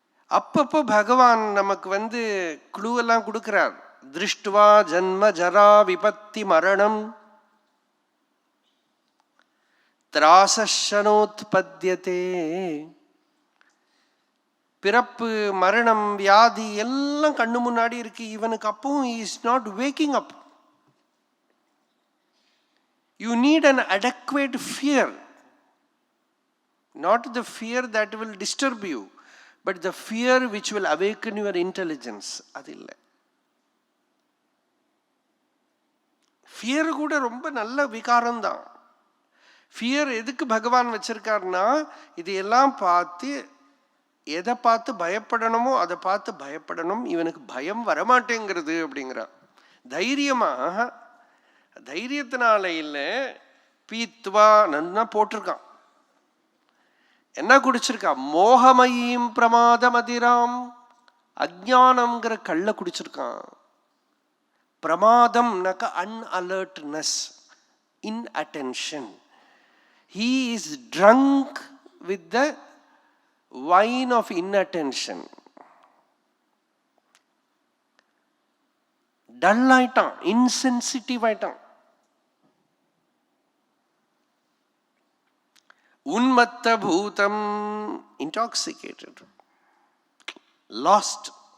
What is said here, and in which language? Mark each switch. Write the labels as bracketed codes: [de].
[ta] அப்பப்போ பகவான் நமக்கு குழு எல்லாம் கொடுக்கிறார். [sa] திருஷ்டுவா ஜன்ம ஜரா விபத்தி மரணம் திராசனோத்பத்யதே. [ta] பிறப்பு மரணம் வியாதி எல்லாம் கண்ணு முன்னாடி இருக்கு. இவனுக்கு அப்பவும் [en] he is not waking up. You need an adequate fear, not the fear that will disturb you, but the fear which will awaken your intelligence. [ta] அது இல்லை. ஃபியர் கூட ரொம்ப நல்ல விகாரம் தான். ஃபியர் எதுக்கு பகவான் வச்சிருக்காருன்னா, இதையெல்லாம் பார்த்து எதை பார்த்து பயப்படணுமோ அதை பார்த்து பயப்படணும். இவனுக்கு பயம் வரமாட்டேங்கிறது அப்படிங்கிறார். தைரியமாக, தைரியத்தினால இல்லை, பீத்வா நன்னா போட்டிருக்கான். என்ன குடிச்சிருக்கான்? [sa] மோகமயீம் பிரமாத மதிராம். [ta] அஜ்ஞானம்ங்கிற கள்ள குடிச்சிருக்கான். பிரமாதம்னாக்க அன்அலர்ட்னஸ், inattention. [en] He is drunk with the wine of inattention. [ta] Dull ஆயிட்டான், இன்சென்சிட்டிவ் ஆயிட்டான். உன்மத்த பூதம், இன்டாக்சிகேட்டட், லாஸ்ட்.